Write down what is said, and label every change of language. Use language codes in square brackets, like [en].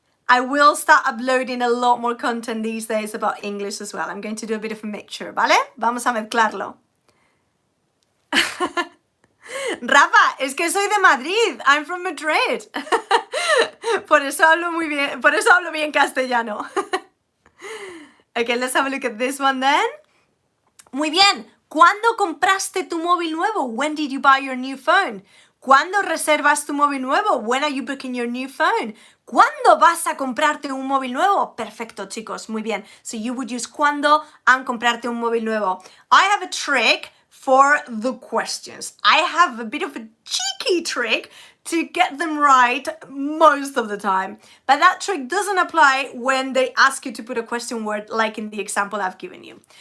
[en] I will start uploading a lot more content these days about English as well. I'm going to do a bit of a mixture, [es] ¿vale? Vamos a mezclarlo. Rafa, es que soy de Madrid. [en] I'm from Madrid. [es] Por eso hablo muy bien, por eso hablo bien castellano. [en] Okay, let's have a look at this one then. [es] Muy bien. ¿Cuándo compraste tu móvil nuevo? [en] When did you buy your new phone? [es] ¿Cuándo reservas tu móvil nuevo? [en] When are you booking your new phone? [es] ¿Cuándo vas a comprarte un móvil nuevo? Perfecto, chicos. Muy bien. [en] So you would use cuándo and [es] comprarte un móvil nuevo. [en] I have a trick for the questions. I have a bit of a cheeky trick to get them right most of the time. But that trick doesn't apply when they ask you to put a question word like in the example I've given you.